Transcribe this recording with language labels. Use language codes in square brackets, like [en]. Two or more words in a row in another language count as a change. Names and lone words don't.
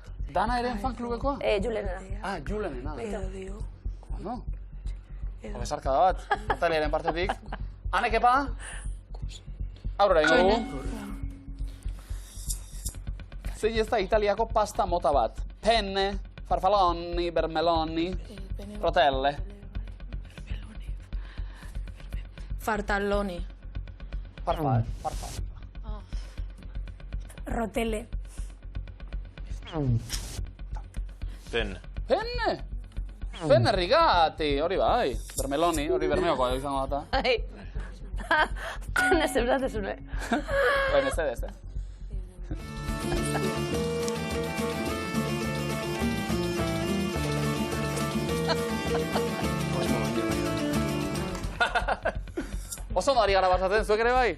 [eu] Dana eren fan klubekoa? Julenena. Ah, Julenena. dio. Bueno. Besarka da bat, Nataliaren partetik. Hane, kepa? Aurrera ingo dugu. Zein ez da Italiako pasta mota bat? Penne, farfalloni, vermeloni, rotelle. Fartalloni. Farfall. Rotele. Penne. Penne? Penne rigati, hori bai. Vermeloni, hori bermeokoa izango data. Ai. Pene zebrate zure. Bai, mesedez, Oso ondo ari gara basatzen, zuek ere bai?